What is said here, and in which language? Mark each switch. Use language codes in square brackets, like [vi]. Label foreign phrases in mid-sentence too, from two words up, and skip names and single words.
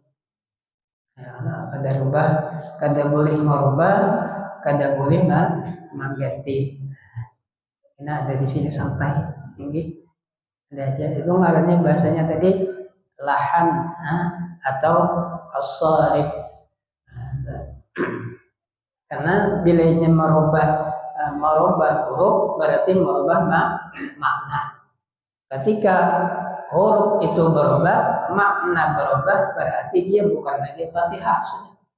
[id] Ya, kada rubah, kada boleh merubah, kada boleh mengganti. Ini ada di sini sampai ini. Ada aja itu ngarannya bahasanya tadi lahan atau as-sarif. Karena bila ingin merubah huruf berarti merubah makna. Ketika huruf itu berubah, makna berubah, berarti dia bukan lagi Fatihah sudah.